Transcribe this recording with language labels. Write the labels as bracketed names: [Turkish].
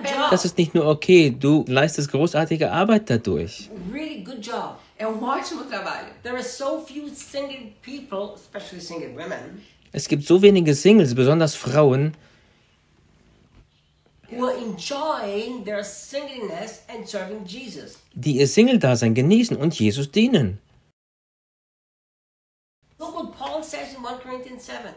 [German] Das ist nicht nur okay, du leistest großartige Arbeit dadurch. [English] Really good job. [German] Ein [Portuguese] ótimo trabalho. [English] There are so few single people, especially single women. [German] Es gibt so wenige Singles, besonders Frauen, [English] who are enjoying their singleness and serving Jesus. [German] Die ihr Single-Dasein genießen und Jesus dienen. [English] Look what Paul says in 1 Corinthians 7.